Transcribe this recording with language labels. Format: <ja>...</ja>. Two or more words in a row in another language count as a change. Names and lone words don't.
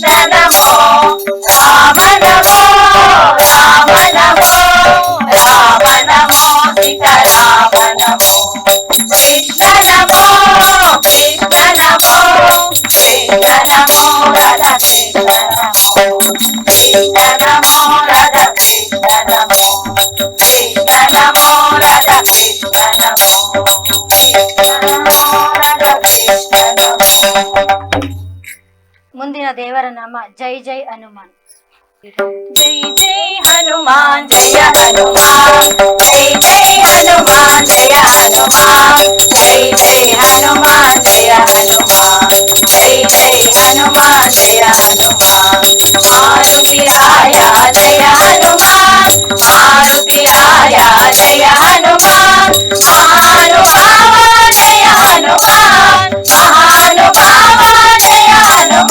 <sa>ನಮೋ ರಾಮ ನಮೋ ರಾಮ ನಮೋ ರಾಮ ನಮೋ ಸೀತ ರಾಮ ನಮೋ ಕೃಷ್ಣ ನಮೋ ಕೃಷ್ಣ ನಮೋ ಕೃಷ್ಣ ನಮೋ ರಾಧಾ ಕೃಷ್ಣ ನಮೋ ಕೃಷ್ಣ ನಮೋ ರಾಧಾ ಕೃಷ್ಣ ನಮೋ ಕೃಷ್ಣ ನಮೋ ರಾಧಾ ಕೃಷ್ಣ ನಮೋ ಕೃಷ್ಣ ನಮೋ ರಾಧಾ ಕೃಷ್ಣ ನಮೋ.</sa> <kn>ಮುಂದಿನ ದೇವರ ನಾಮ ಜೈ ಜೈ ಹನುಮಾನ್. ಜೈ ಜೈ ಹನುಮಾನ್ ಜಯ ಹನುಮಾನ್ ಜೈ ಜೈ ಹನುಮಾನ್ ಜಯ ಹನುಮಾನ್ ಜೈ ಜೈ ಹನುಮಾನ್ ಜಯ ಹನುಮಾನ್ ಜೈ ಜೈ ಹನುಮಾನ್ ಜಯ ಹನುಮಾನ್ ಮಾರುತಿರಾಯ ಜಯ ಹನುಮಾನ್ ಮಾರುತಿರಾಯ ಜಯ ಹನುಮಾನ್ ಮಹಾನುಭಾವ ಜಯ ಹನುಮಾನ್ ಮಹಾನುಭಾವ ಜಯ ಹನುಮಾನ್</kn>